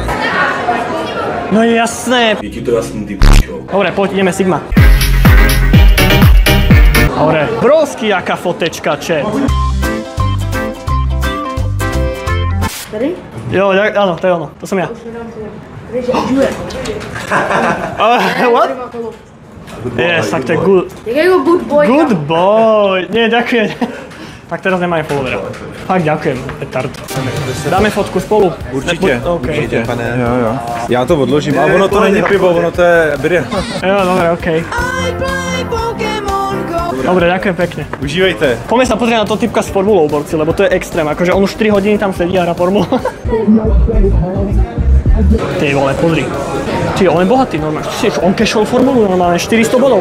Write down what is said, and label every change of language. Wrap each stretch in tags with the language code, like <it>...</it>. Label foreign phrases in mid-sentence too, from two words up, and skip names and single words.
<sk>No jasné.</sk> <cs>Je ti to jasný, ty p***o.</cs> <sk>Dobre, poď, ideme Sigma. Dobre.</sk> <cs>Brovský, jaká fotečka, chat. Tady?</cs> <sk>Jo, áno, to je ono, to som ja.</sk> <en>What? Yes,</en> <sk>tak to je good.</sk> <cs>Jakého</cs> <en>good boy? Good boy.</en> <sk>Nie, ďakujem. Tak teraz nemáme followera. Fakt ďakujem, petard. Dáme fotku spolu.</sk> <cs>Určitě,</cs> <en>Okay.</en> <cs>určitě. Jo. Já to odložím, ale ono to není pivo, ono to je birě. Jo,</cs> <sk>dobre, okej. Dobre, ďakujem pekne.</sk> <cs>Užívejte.</cs> <sk>Poďme sa pozrieť na to typka s formulou, borci, lebo to je extrém. Akože on už 4 hodiny tam sedí a hrá formulu. Ty vole, pozri. Ty, on je bohatý normálne. On cashol formulu normálne, 400 bodov.</sk>